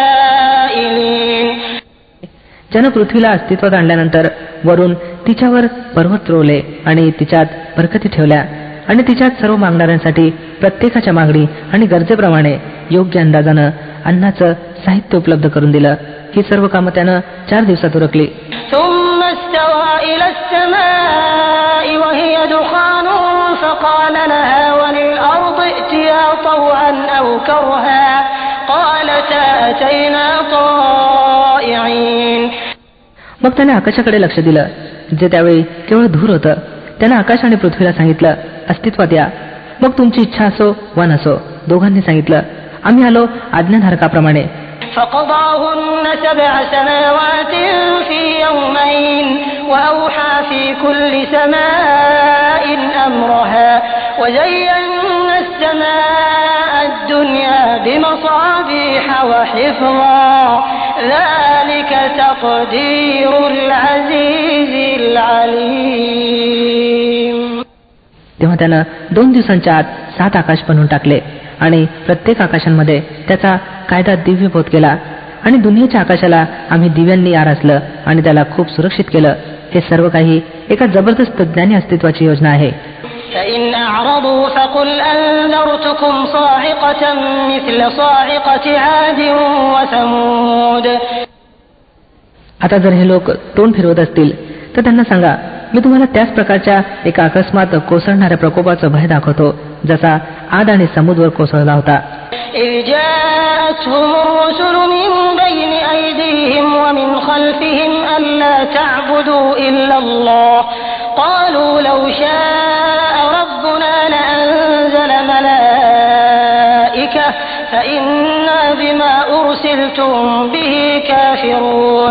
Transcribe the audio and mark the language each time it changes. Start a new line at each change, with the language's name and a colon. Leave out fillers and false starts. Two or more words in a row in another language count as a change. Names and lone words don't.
Marathi: ज्यानं पृथ्वीला अस्तित्वात आणल्यानंतर वरून तिच्यावर पर्वत रोवले आणि तिच्यात बरकती ठेवल्या आणि तिच्यात सर्व मागणाऱ्यांसाठी प्रत्येकाच्या मागणी आणि गरजेप्रमाणे योग्य अंदाजानं अन्नाचं साहित्य उपलब्ध करून दिलं. ही सर्व कामं त्यानं 4 दिवसात उरकली.
Arabic: ثم استوى إلى السماء وهي دخان فقال لها وللأرض ائتيا طوعا أو كرها قالتا أتينا طائعين.
Marathi: मग त्याने आकाशाकडे लक्ष दिलं, जे त्यावेळी केवळ धूर होतं. त्याने आकाश आणि पृथ्वीला सांगितलं, अस्तित्वात या. मग तुमची इच्छा असो वा नसो, दोघांनी सांगितलं, आम्ही आलो आज्ञाधारकाप्रमाणे.
Arabic: فقضاهن 7 سماوات في يومين وأوحى في كل سماء أمرها وزينا السماء الدنيا بمصابيح وحفظا ذلك تقدير العزيز العليم.
Marathi: तेव्हा त्यानं 2 दिवसांच्या आत 7 आकाश बनवून टाकले आणि प्रत्येक आकाशांमध्ये त्याचा कायदा दिव्यबोध केला आणि दुनियेच्या आकाशाला आम्ही दिव्यांनी आरासलं आणि त्याला खूप सुरक्षित केलं. हे सर्व काही एका जबरदस्त ज्ञानी अस्तित्वाची योजना आहे.
Arabic: فإن أعرضوا فقل أنذرتكم صاعقة مثل صاعقة عاد وثمود.
Marathi: आता जर हे लोक तोंड फिरवत असतील तर त्यांना सांगा, मी तुम्हाला त्याच प्रकारच्या एका अकस्मात कोसळणाऱ्या प्रकोपाचं भय दाखवतो जसा आद आणि समुद्र कोसळला होता.
Arabic: إذ جاءتهم الرسل من بين أيديهم ومن خلفهم ألا تعبدوا إلا الله قالوا لو شاء ربنا لأنزل ملائكة فإنا بما أرسلتم به كافرون.